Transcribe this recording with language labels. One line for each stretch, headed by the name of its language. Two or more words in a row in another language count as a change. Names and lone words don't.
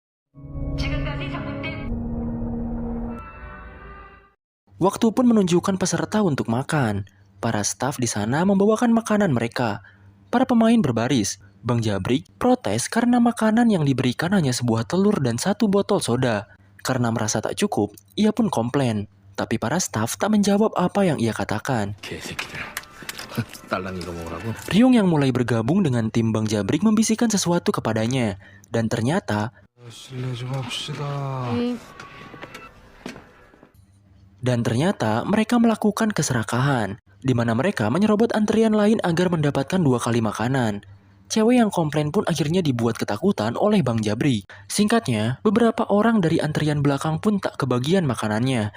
Indonesian: Waktu pun menunjukkan peserta untuk makan. Para staf di sana membawakan makanan mereka. Para pemain berbaris. Bang Jabrik protes karena makanan yang diberikan hanya sebuah telur dan satu botol soda. Karena merasa tak cukup, ia pun komplain. Tapi para staf tak menjawab apa yang ia katakan.
Korean: 개새끼들. 딸랑 이거 먹으라고?
Indonesian: Ryung yang mulai bergabung dengan tim Bang Jabrik membisikkan sesuatu kepadanya. Dan ternyata
Korean: 실례 좀 합시다.
Indonesian: mereka melakukan keserakahan, di mana mereka menyerobot antrian lain agar mendapatkan 2 kali makanan. Cewek yang komplain pun akhirnya dibuat ketakutan oleh Bang Jabrik. Singkatnya, beberapa orang dari antrian belakang pun tak kebagian makanannya.